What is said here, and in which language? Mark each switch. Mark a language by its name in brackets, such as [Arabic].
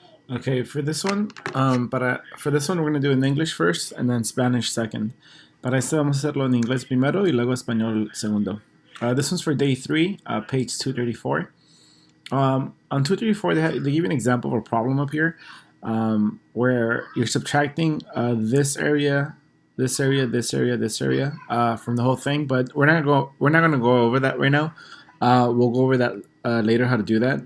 [English] Okay, for this one, for this one we're gonna do in English first and then Spanish second. [Spanish] Para este vamos a hacerlo en inglés primero y luego español segundo. [English] This one's for day 3, page 234. On 234, they give you an example of a problem up here, where you're subtracting this area, this area, this area, this area from the whole thing. But we're not gonna go over that right now. We'll go over that later how to do that.